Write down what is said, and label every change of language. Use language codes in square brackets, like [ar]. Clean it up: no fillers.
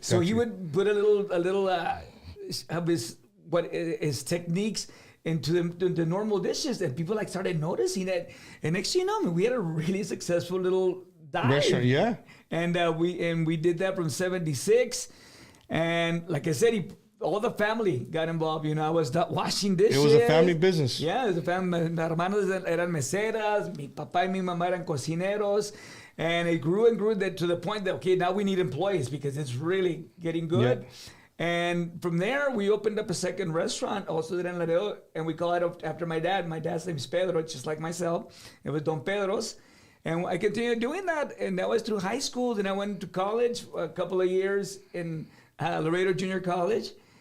[en] So he would put a little of his techniques into the normal dishes, and people started noticing it. And next thing you know, we had a really successful little dive. Restaurant, yeah. And we did that from 76. And like I said, all the family got involved. I was washing dishes. It was a family business. Yeah, it was a family. [es] Mis hermanos eran meseras. Mi papá y mi mamá eran cocineros. [en] And it grew and grew to the point that, okay, now we need employees because it's really getting good. Yep. And from there, we opened up a second restaurant, also there in Laredo, and we call it after my dad. My dad's name is Pedro, just like myself. It was Don Pedro's. And I continued doing that, and that was through high school. Then I went to college, a couple of years in Laredo Junior College.